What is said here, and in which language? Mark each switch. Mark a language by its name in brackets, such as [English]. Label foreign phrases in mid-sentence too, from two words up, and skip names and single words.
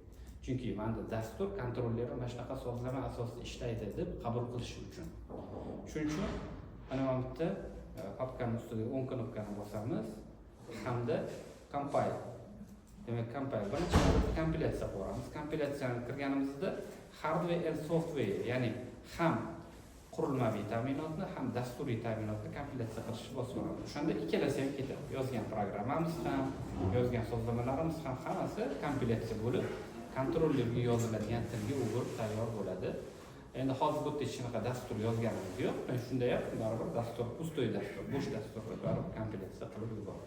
[Uzbek] Chunki menda dastur kontrolleri mana shunaqa sozlama asosida ishlaydi deb qabul qilish uchun. Shuning uchun mana bu yerda papkani ustida o'ng knopkani bosamiz hamda compile. Demak, compile birinchi kompilatsiya qilamiz. Kompilatsiyani kirganimizda [English] hardware and software, [Uzbek] ya'ni ham qurilmaviy ta'minotni, ham dasturiy ta'minotni kompilatsiya qilishni bosib olamiz. O'shanda ikkalasi ham ketadi. Yozgan programmamiz ham, yozgan sozlamalarimiz ham hammasi kompilatsiya bo'lib, kontrollerga yoziladigan tilga o'girib tayyor bo'ladi. Endi hozir bu yerda hech qanaqa dastur yozganimiz yo'q. Shunda ham baribir dastur, pustoy dastur, bo'sh dasturni baribir kompilatsiya qilib yuboradi.